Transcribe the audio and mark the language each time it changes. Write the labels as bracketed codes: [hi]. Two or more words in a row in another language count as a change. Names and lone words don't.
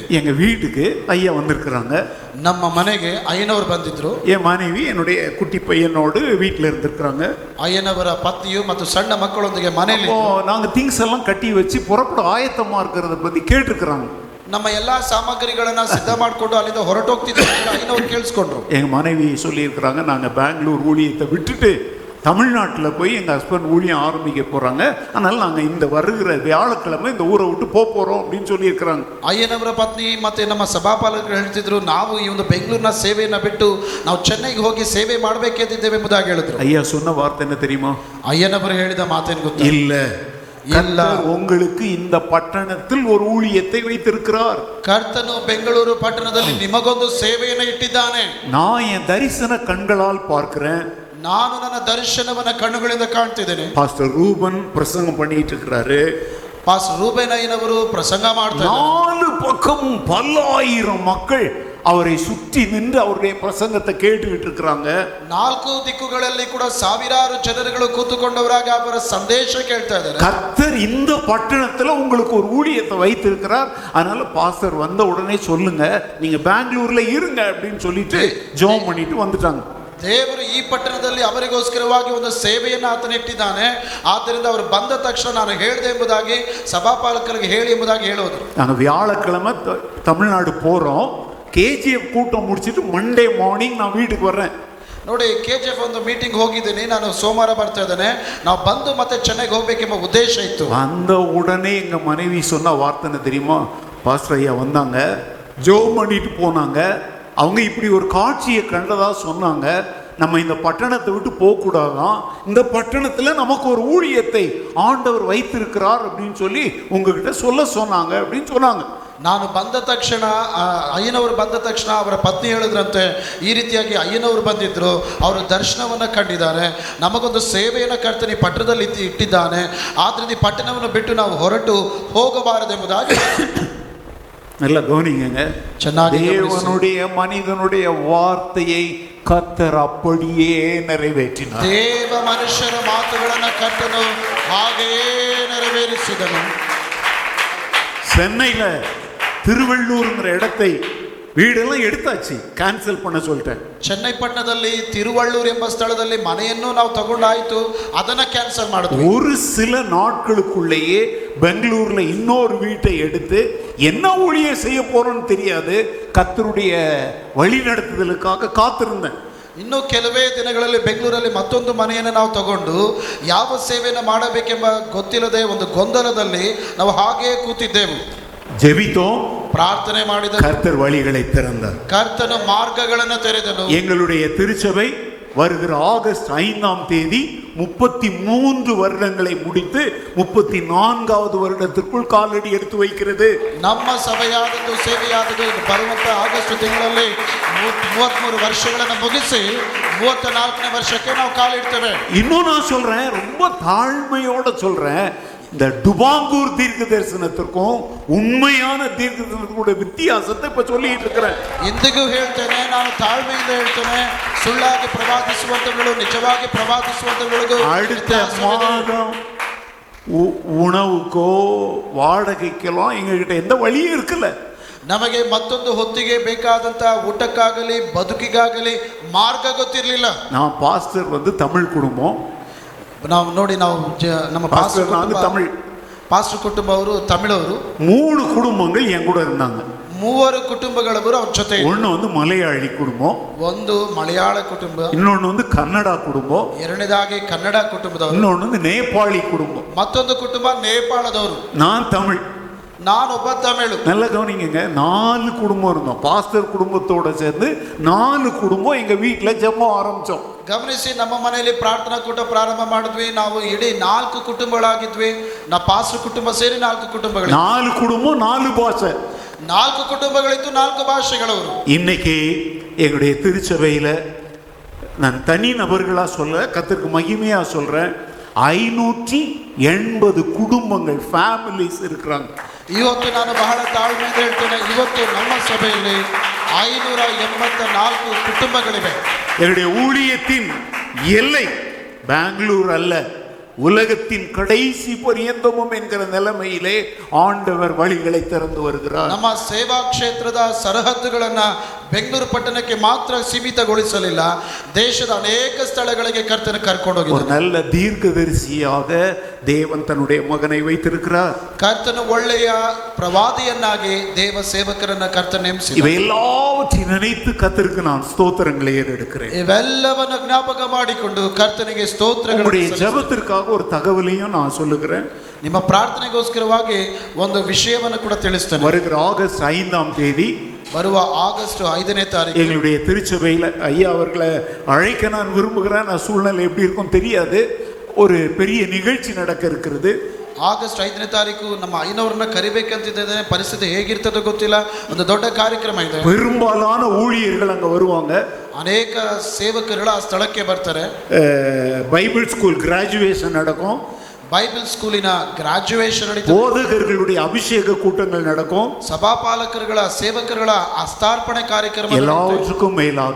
[ta] எங்க வீட்டுக்கு ஐயா வந்திருக்கிறாங்க. [kn] ನಮ್ಮ ಮನೆಗೆ ಅಯ್ಯನವರು ಬಂದಿದ್ರು. [ta] என் மனைவி என்னுடைய குட்டி பையனோடு வீட்டில் இருந்திருக்கிறாங்க. [kn] ಅಯ್ಯನವರ ಪತ್ನಿಯು ಮತ್ತು ಸಣ್ಣ ಮಕ್ಕಳೊಂದಿಗೆ ಮನೆಯಲ್ಲಿ [ta] நாங்கள் திங்ஸ் எல்லாம் கட்டி வச்சு புறப்பட ஆயத்தமா இருக்கிறத பத்தி கேட்டிருக்கிறாங்க. [kn] ನಮ್ಮ ಎಲ್ಲಾ ಸಾಮಗ್ರಿಗಳನ್ನ ಸಿದ್ಧ ಮಾಡಿಕೊಂಡು ಅಲ್ಲಿಂದ ಹೊರಟೋಗ್ತಿದ್ರು. ಅಯ್ಯನವರು ಕೇಳಿಸ್ಕೊಂಡ್ರು. [ta] எங்க மனைவி சொல்லியிருக்கிறாங்க, நாங்கள் பெங்களூர் ஊழியத்தை விட்டுட்டு தமிழ்நாட்டில் போய் எங்கள் ஹஸ்பண்ட் ஊழியம் ஆரம்பிக்க போகிறாங்க, அதனால் நாங்கள் இந்த வருகிற வியாழக்கிழமை இந்த ஊரை விட்டு போகிறோம் அப்படின்னு சொல்லியிருக்கிறாங்க. [kn] ಅಯ್ಯನವರ ಪತ್ನಿ ಮತ್ತೆ ನಮ್ಮ ಸಭಾಪಾಲಕರು ಹೇಳ್ತಿದ್ರು, ನಾವು ಈ ಒಂದು ಬೆಂಗಳೂರಿನ ಸೇವೆಯನ್ನು ಬಿಟ್ಟು ನಾವು ಚೆನ್ನೈಗೆ ಹೋಗಿ ಸೇವೆ ಮಾಡಬೇಕೆಂದಿದ್ದೇವೆ ಎಂಬುದಾಗಿ ಹೇಳಿದ್ರು. [ta] ஐயா சொன்ன வார்த்தை என்ன தெரியுமா? [kn] ಅಯ್ಯನವರು ಹೇಳಿದ ಮಾತೇನು ಗೊತ್ತಾ? [ta] இல்லை, உங்களுக்கு இந்த பட்டணத்தில் ஒரு ஊழியத்தை வைத்திருக்கிறார். [kn] ಕರ್ತನು ಬೆಂಗಳೂರು ಪಟ್ಟಣದಲ್ಲಿ ನಿಮಗೊಂದು ಸೇವೆಯನ್ನು ಇಟ್ಟಿದ್ದಾನೆ. [ta] நான் என் தரிசன கண்களால் பார்க்கிறேன். [kn] ನಾನು ನನ್ನ ದರ್ಶನವನ್ನ ಕಣ್ಣುಗಳಿಂದ ಕಾಣ್ತಿದ್ದೇನೆ. [ta] பாஸ்டர் ரூபன் பிரசங்கம் பண்ணிட்டு இருக்கிறாரு. [kn] பாஸ்டர் ரூபன் ஐயனವರು ಪ್ರಸಂಗ ಮಾಡ್ತಾರೆ. [ta] 4 பக்கமும் பல்லாயிரம் மக்கள் அவரை சுற்றி நின்று அவருடைய பிரசங்கத்தை கேட்டுக்கிட்டு இருக்கிறாங்க. [kn] 4 ದಿಕ್ಕುಗಳಲ್ಲಿ ಕೂಡ ಸಾವಿರಾರು ಜನರುಗಳು ಕೂತುಕೊಂಡವರಾಗಿ ಅವರ ಸಂದೇಶ ಕೇಳ್ತಾ ಇದ್ದಾರೆ. [ta] கர்த்தர் இந்த பட்டணத்துல உங்களுக்கு ஒரு ஊழியத்தை வைத்திருக்கிறார், அதனால பாஸ்டர் வந்த உடனே சொல்லுங்க, நீங்க பெங்களூர்ல இருங்க அப்படின்னு சொல்லிட்டு ஜெபம் பண்ணிட்டு வந்துட்டாங்க. [kn] ದೇವರು ಈ ಪಟ್ಟಣದಲ್ಲಿ ಅವರಿಗೋಸ್ಕರವಾಗಿ ಒಂದು ಸೇವೆಯನ್ನು ಆತನ ಇಟ್ಟಿದ್ದಾನೆ, ಆದ್ದರಿಂದ ಅವರು ಬಂದ ತಕ್ಷಣ ನಾನು ಹೇಳಿದೆ ಎಂಬುದಾಗಿ ಸಭಾಪಾಲಕರಿಗೆ ಹೇಳಿ ಎಂಬುದಾಗಿ ಹೇಳೋದು. [ta] நாங்கள் வியாழக்கிழமை தமிழ்நாடு போகிறோம். கேஜிஎஃப் கூட்டம் முடிச்சுட்டு [en] Monday morning [ta] நான் வீட்டுக்கு வர்றேன். [kn] ನೋಡಿ, KGF ಒಂದು ಮೀಟಿಂಗ್ ಹೋಗಿದ್ದೀನಿ, ನಾನು ಸೋಮವಾರ ಬರ್ತಾ ಇದ್ದೇನೆ. ನಾವು ಬಂದು ಮತ್ತೆ ಚೆನ್ನೈಗೆ ಹೋಗ್ಬೇಕೆಂಬ ಉದ್ದೇಶ ಇತ್ತು. [ta] அந்த உடனே எங்கள் மனைவி சொன்ன வார்த்தை தெரியுமா? பாஸ்டர் ஐயா வந்தாங்க, ஜெபம் பண்ணிட்டு போனாங்க. அவங்க இப்படி ஒரு காட்சியை கண்டதா சொன்னாங்க, நம்ம இந்த பட்டணத்தை விட்டு போகக்கூடாதான், இந்த பட்டணத்தில் நமக்கு ஒரு ஊழியத்தை ஆண்டவர் வைத்திருக்கிறார் அப்படின்னு சொல்லி உங்ககிட்ட சொல்ல சொன்னாங்க அப்படின்னு சொன்னாங்க. [kn] ನಾನು ಬಂದ ತಕ್ಷಣ ಅಯ್ಯನವರು ಬಂದ ತಕ್ಷಣ ಅವರ ಪತ್ನಿ ಹೇಳಿದ್ರಂತೆ, ಈ ರೀತಿಯಾಗಿ ಅಯ್ಯನವರು ಬಂದಿದ್ರು, ಅವರು ದರ್ಶನವನ್ನು ಕಂಡಿದ್ದಾರೆ, ನಮಗೊಂದು ಸೇವೆಯನ್ನು ಕರ್ತನೆ ಪಟ್ಟಣದಲ್ಲಿ ಇಟ್ಟಿದ್ದಾನೆ, ಆದ್ದರಿಂದ ಈ ಪಟ್ಟಣವನ್ನು ಬಿಟ್ಟು ನಾವು ಹೊರಟು ಹೋಗಬಾರದೆಂಬುದಾಗಿ. [ta] நல்ல கவனிங்க, [kn] ಚೆನ್ನಾಗಿ [ta] தேவனுடைய மனிதனுடைய வார்த்தையை கர்த்தர் அப்படியே நிறைவேற்றினார். [kn] ದೇವ ಮನುಷ್ಯರ ಮಾತುಗಳನ್ನು ಕರ್ತನು ಹಾಗೆಯೇ ನೆರವೇರಿಸಿದನು. [ta] சென்னையில திருவள்ளூர்ங்கிற இடத்தை வீடெல்லாம் எடுத்தாச்சு, கேன்சல் பண்ண சொல்லிட்டேன். [kn] ಚೆನ್ನೈ ಪಟ್ಟಣದಲ್ಲಿ ತಿರುವಳ್ಳೂರ್ ಎಂಬ ಸ್ಥಳದಲ್ಲಿ ಮನೆಯನ್ನು ನಾವು ತಗೊಂಡಾಯ್ತು, ಅದನ್ನ ಕ್ಯಾನ್ಸಲ್ ಮಾಡಿದ್ವಿ. [ta] ஒரு சில நாட்களுக்குள்ளேயே பெங்களூர்ல இன்னொரு வீட்டை எடுத்து என்ன ஊழியம் செய்ய போறோம்னு தெரியாது, கர்த்தருடைய வழி நடத்துதலுக்காக காத்திருந்தேன். [kn] ಇನ್ನು ಕೆಲವೇ ದಿನಗಳಲ್ಲಿ ಬೆಂಗಳೂರಲ್ಲಿ ಮತ್ತೊಂದು ಮನೆಯನ್ನು ನಾವು ತಗೊಂಡು ಯಾವ ಸೇವೆಯನ್ನು ಮಾಡಬೇಕೆಂಬ ಗೊತ್ತಿಲ್ಲದೆ ಒಂದು ಗೊಂದಲದಲ್ಲಿ ನಾವು ಹಾಗೆಯೇ ಕೂತಿದ್ದೆವು. [ta] ஜெபித்தோம், [kn] ಪ್ರಾರ್ಥನೆ ಮಾಡಿದ [ta] கர்த்தர் வழிகளை திறந்தார். [kn] ಕರ್ತನ ಮಾರ್ಗಗಳನ್ನು ತೆರೆದನು. [ta] எங்களுடைய திருச்சபை வருகிற ஆகஸ்ட் 5ஆம் தேதி 33 வருடங்களை முடித்து 34வது வருடத்திற்குள் காலடி எடுத்து வைக்கிறது. [kn] ನಮ್ಮ ಸಭೆಯಾದದ್ದು ಸೇವೆಯಾದದ್ದು ಬರುವಂತ ಆಗಸ್ಟ್ ತಿಂಗಳಲ್ಲಿ 33 ವರ್ಷಗಳನ್ನು ಮುಗಿಸಿ 34ನೇ ವರ್ಷಕ್ಕೆ ನಾವು ಕಾಲಿಡ್ತೇವೆ. [ta] இன்னும் நான் சொல்றேன், ரொம்ப தாழ்மையோட சொல்றேன், இந்த டுபாங்கூர் தீர்க்க தரிசனத்திற்கும் உண்மையான தீர்க்க தரிசனத்துடைய வித்தியாசத்தை இப்ப சொல்லிட்டு இருக்கிறேன். [kn] ಇಂದಿಗೂ ಹೇಳ್ತೇನೆ, ನಾನು ತಾಳ್ಮೆಯಿಂದ ಹೇಳ್ತೇನೆ, ಸುಳ್ಳಾಗಿ ಪ್ರವಾದಿಸುವಂತಗಳು ನಿಜವಾಗಿ ಪ್ರವಾದಿಸುವಂತಗಳಿಗೂ [ta] அடுத்த மாதம் உணவுக்கோ வாடகைக்கெல்லாம் எங்ககிட்ட எந்த வழியும் இருக்குல்ல. [kn] ನಮಗೆ ಮತ್ತೊಂದು ಹೊತ್ತಿಗೆ ಬೇಕಾದಂತ ಊಟಕ್ಕಾಗಲಿ ಬದುಕಿಗಾಗಲಿ ಮಾರ್ಗ ಗೊತ್ತಿರಲಿಲ್ಲ. [ta] நான் பாஸ்டர் தமிழ் குடும்பம், [kn] ನಾವು ನೋಡಿ, ನಾವು ನಮ್ಮ [ta] பாஸ்டர் தமிழ், [kn] ಪಾಸ್ಟರ್ ಕುಟುಂಬ ಅವರು ತಮಿಳವರು. [ta] 3 குடும்பங்கள் என் கூட இருந்தாங்க. [kn] 3 ಕುಟುಂಬಗಳವರು ಅವ್ರ ಜೊತೆ. [ta] ஒன்று மலையாளி குடும்பம், [kn] ಒಂದು ಮಲಯಾಳ ಕುಟುಂಬ, [ta] இன்னொன்று ಕನ್ನಡ குடும்பம், [kn] ಎರಡನೇದಾಗಿ ಕನ್ನಡ ಕುಟುಂಬದವರು, [ta] இன்னொன்று நேபாளி குடும்பம், [kn] ಮತ್ತೊಂದು ಕುಟುಂಬ ನೇಪಾಳದವರು. [ta] நான் தமிழ். [kn] ನಾನೊಬ್ಬ ತಮಿಳು. [ta] நல்ல கவனிங்க, 4 குடும்பம் இருந்தோம். பாஸ்டர் குடும்பத்தோட சேர்ந்து 4 குடும்பம் எங்க வீட்டுல ஜெபம் ஆரம்பிச்சோம். [kn] ಗಮನಿಸಿ, ನಮ್ಮ ಮನೆಯಲ್ಲಿ ಪ್ರಾರ್ಥನಾ ಕೂಟ ಪ್ರಾರಂಭ ಮಾಡಿದ್ವಿ. ನಾವು ಇಡೀ 4 ಕುಟುಂಬಗಳಾಗಿದ್ವಿ. ನಾ ಪಾಸ್ಟರ್ ಕುಟುಂಬ ಸೇರಿ 4 ಕುಟುಂಬಗಳು. [ta] 4 குடும்பம் 4 பாஷை. [kn] 4 ಕುಟುಂಬಗಳಿತ್ತು, 4 ಭಾಷೆಗಳವರು. [ta] இன்னைக்கு எங்களுடைய திருச்சபையில நான் தனி நபர்களா சொல்ல, கர்த்தருக்கு மகிமையா சொல்றேன், 580 குடும்பங்கள், ஃபேமிலிஸ் இருக்கிறாங்க. [kn] ಇವತ್ತು ನಾನು ಬಹಳ ತಾಳ್ಮೆಯಿಂದ ಹೇಳ್ತೇನೆ, ಇವತ್ತು ನಮ್ಮ ಸಭೆಯಲ್ಲಿ 584 ಕುಟುಂಬಗಳಿವೆ. [ta] என்னுடைய ஊழியத்தின் எல்லை பெங்களூர் அல்ல, உலகத்தின் கடைசி பரியந்தமும் என்கிற நிலைமையிலே ஆண்டவர் வழிகளை திறந்து வருகிறார். [kn] ನಮ್ಮ ಸೇವಾ ಕ್ಷೇತ್ರದ ಸರಹದ್ದುಗಳನ್ನ ಬೆಂಗಳೂರು ಪಟ್ಟಣಕ್ಕೆ ಮಾತ್ರ ಸೀಮಿತಗೊಳಿಸಲಿಲ್ಲ, ದೇಶದ ಅನೇಕ ಸ್ಥಳಗಳಿಗೆ ಕರ್ತನ ಕರ್ಕೊಂಡು [ta] ஒரு [kn] ಹೋಗಿದ್ದಾನೆ. [ta] நல்ல தீர்க்கதரிசியாக தேவன் தன்னுடைய மகனை வைத்திருக்கிறார். [kn] ಕರ್ತನು ಒಳ್ಳೆಯ ಪ್ರವಾದಿಯನ್ನಾಗಿ ದೇವ ಸೇವಕರನ್ನ ಕರ್ತನ ನೇಮಿಸಿದ. [ta] இவை எல்லாவற்றையும் நினைத்து கர்த்தருக்கு நான் ஸ்தோத்திரங்களை ஏறெடுக்கிறேன். [kn] ಇವೆಲ್ಲವನ್ನ ಜ್ಞಾಪಕ ಮಾಡಿಕೊಂಡು ಕರ್ತನಿಗೆ ಸ್ತೋತ್ರಗಳು. [ta] ஜெபத்திற்காக ஒரு தகவலையும் நான் சொல்லுகிறேன். [kn] ನಿಮ್ಮ ಪ್ರಾರ್ಥನೆಗೋಸ್ಕರವಾಗಿ ಒಂದು ವಿಷಯವನ್ನು ಕೂಡ ತಿಳಿಸ್ತೇನೆ. [ta] வருகிற ஆகஸ்ட் 5ஆம் தேதி, [kn] ಬರುವ ಆಗಸ್ಟ್ 5ನೇ ತಾರೀಕು [ta] எங்களுடைய திருச்சபையில் ஐயா அவர்களை அழைக்க நான் விரும்புகிறேன். சூழ்நிலை எப்படி இருக்கும் தெரியாது, ஒரு பெரிய நிகழ்ச்சி நடக்க இருக்கிறது. [kn] ಆಗಸ್ಟ್ 5ನೇ ತಾರೀಕು ನಮ್ಮ ಐನವರನ್ನ ಕರಿಬೇಕಂತಿದ್ದೇನೆ. ಪರಿಸ್ಥಿತಿ ಹೇಗಿರ್ತದೋ ಗೊತ್ತಿಲ್ಲ. ಒಂದು ದೊಡ್ಡ ಕಾರ್ಯಕ್ರಮ ಇದೆ. [ta] பெரும்பாலான ஊழியர்கள் அங்க வருவாங்க. [kn] ಅನೇಕ ಸೇವಕರುಗಳು ಆ ಸ್ಥಳಕ್ಕೆ ಬರ್ತಾರೆ. [en] Bible school graduation [ta] நடக்கும். [en] Bible schoolina graduation [kn] ನಡೀತದೆ. [ta] போதகர்களுடைய அபிஷேக கூட்டங்கள் நடக்கும். [kn] ಸಭಾಪಾಲಕರುಗಳ ಸೇವಕರುಗಳ ಅಸ್ತಾರ್ಪಣೆ ಕಾರ್ಯಕ್ರಮ. [ta] எல்லாவற்றுக்கும் மேலாக,